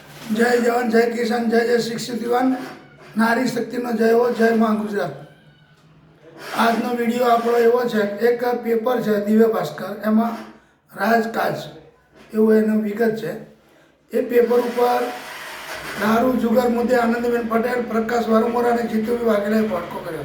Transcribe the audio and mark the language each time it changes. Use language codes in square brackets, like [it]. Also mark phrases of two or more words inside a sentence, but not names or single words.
[hi] जय जवान जय किसान जय जय शिक्षित [gu] યુવાન નારી શક્તિનો [hi] जय हो जय मां गुजरात। [gu] આજનો વિડીયો આપણો એવો છે, એક પેપર છે દિવ્ય ભાસ્કર, એમાં રાજકાજ એવું એનો વિગત છે। એ પેપર ઉપર દારૂ જુગાર મુદ્દે આનંદીબેન પટેલ, પ્રકાશ વારમોરા અને જીતુભાઈ વાઘેલાએ ભડકો કર્યો।